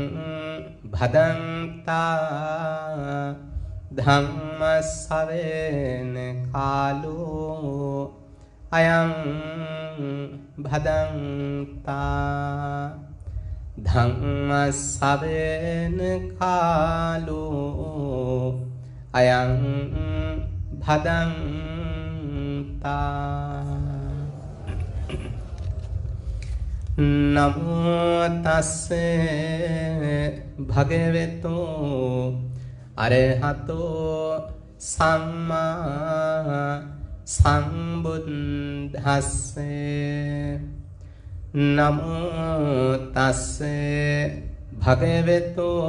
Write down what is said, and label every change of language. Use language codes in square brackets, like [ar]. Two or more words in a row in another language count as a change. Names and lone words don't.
[pi] භදන්තා ධම්ම ශ්‍රවණ කාලෝ අයං භදන්තා ධම්ම ශ්‍රවණ කාලෝ අයං භදන්තා නමෝ තස්සේ භගවතු අරහතෝ සම්මා සම්බුද්දස්සේ නමෝ තස්සේ භගවතු